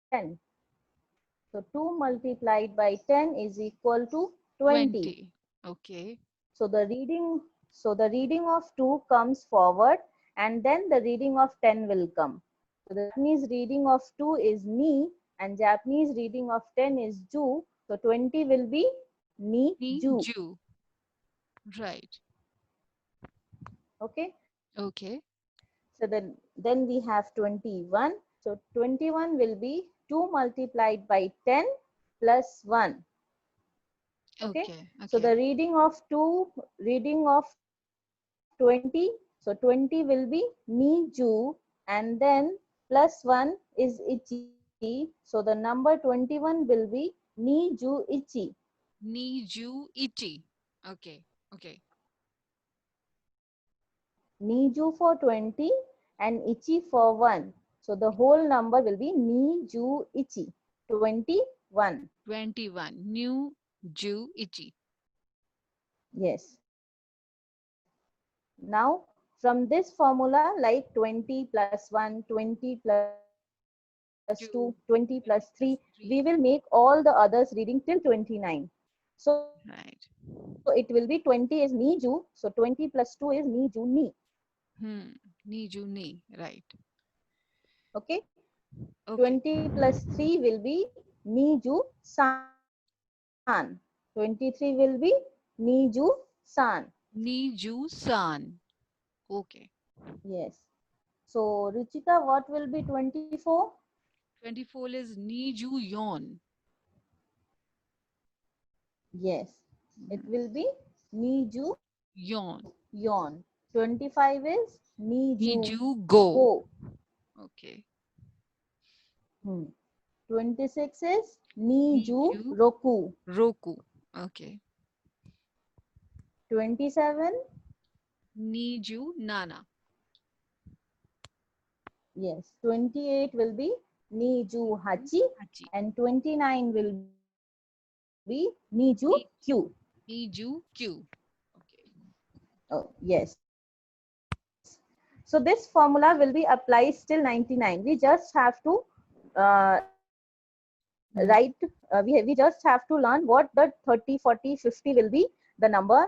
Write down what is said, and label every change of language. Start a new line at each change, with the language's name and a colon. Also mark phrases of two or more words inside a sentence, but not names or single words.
English: So 2 multiplied by 10 is equal to 20. 20. Okay. So the reading of 2 comes forward, and then the reading of 10 will come. So the Japanese reading of 2 is ni, and Japanese reading of 10 is ju. So 20 will be ni Ni ju. ju. Right. Okay. Okay. So then we have 21. So 21 will be 2 multiplied by 10 plus 1. Okay. Okay. So Okay. the reading of 20. So 20 will be
Japanese: に じゅう,
English: and then plus 1 is ichi. So the number 21 will be
Japanese: に じゅう いち. に じゅう いち.
English: Okay. Okay.
Japanese: に じゅう
English: for 20 and ichi for 1. So the whole number will be
Japanese: に じゅう いち.
English: 21.
Japanese: 21. に じゅう いち.
English: Yes. Now, from this formula, like 20 plus 1, 20 plus 2, 2. 20 plus 3, Plus we 3. will make all the others reading till 29. So Right. it will be 20 is
Japanese: に じゅう.
English: So 20 plus 2 is
Japanese: に じゅう に. に じゅう に.
English: Right. Okay. Okay. 20 plus 3 will be
Japanese: に じゅう さん.
English: 23 will be
Japanese: に じゅう さん. に じゅう さん.
English: Okay. Yes. So Ruchika, what will be 24? 24 is
Japanese: に じゅう よん.
English: Yes. It will be
Japanese: に じゅう
English: Yon. yon. 25 is ni Ni ju
Japanese: じゅう ご.
English: go. Okay. 26 is ni Ni ju ju roku. roku. Okay. 27,
Japanese: に じゅう なな.
English: yes. 28 will be
Japanese: に じゅう はち,
English: Hachi. and 29 will be
Japanese: に じゅう
English: Ni, kyu.
Japanese: に じゅう きゅう.
English: Okay. Oh, yes. So this formula will be applied till 99. We just have to write, we just have to learn what the 30, 40, 50 will be the number.